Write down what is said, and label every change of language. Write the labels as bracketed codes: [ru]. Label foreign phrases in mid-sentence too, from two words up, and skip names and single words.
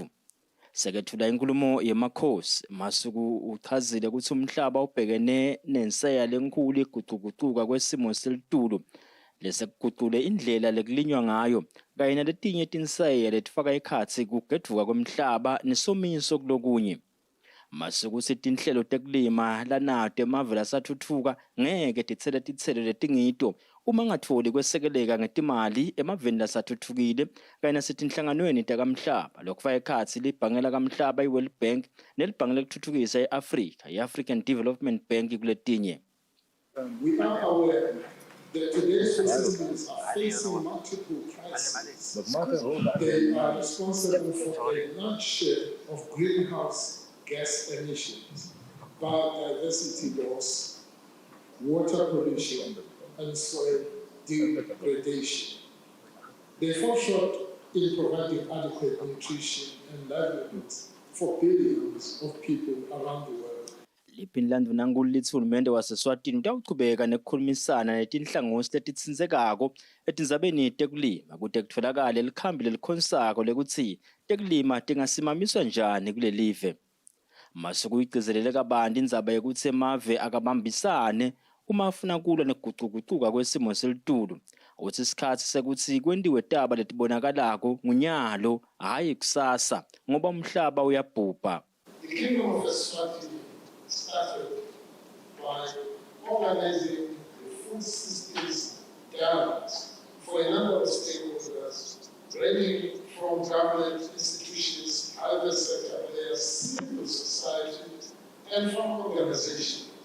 [ss] Sekethula inkulumo yemakhosi Masuku uchazile ukuthi umhlaba ubhekene nenseya lenkulu iguquguquka kwesimo selitulu lesekuguqule indlela lekulinywa ngayo kanye naletinye tinseya letifaka ekhatsi kugedvuka kwemhlaba nesomiso kulokunye. Masuku uthi tinhlelo tekulima lanato emave lasathuthuka ngeke titsele titselo letingito uma ngatfoli kwesekeleka ngetimali emaveni lasathuthukile kanye nasetinhlanganweni takamhlaba lokufaka ekhatsi libhange lakamhlaba i-World Bank nelibhange lekuthuthukisa e-Afrika i-African Development Bank kuletinye. [en] We are aware that today's systems are facing multiple crises. They are responsible for a large share of greenhouse gas emissions, biodiversity loss, water pollution, and soil degradation. They fall short in providing adequate nutrition and livelihoods for billions of people around the world. [ss] Liphini landvunankulu lithi uhulumende waseSwatini utawuchubeka nekukhulumisana netinhlangosi letitsindzekako etindzabeni tekulima kute kutfolakale likhambi lelikhonsako lekuthi tekulima tingasimamiswa njani kulelive. Masuku igcizelele kabanti indzaba yekutsi emave akabambisane uma afuna kulwa nekuguquguquka kwesimo selitulu ukuthi isikhathi sekutsi kwendiwe taba letibonakalako ngunyalo hhayi kusasa ngoba umhlaba uyabhubha. [en] The Kingdom of Eswatini started by organizing the food systems dialogues for a number of stakeholders, ranging from government institutions, private sector players, civil society, and from organizations.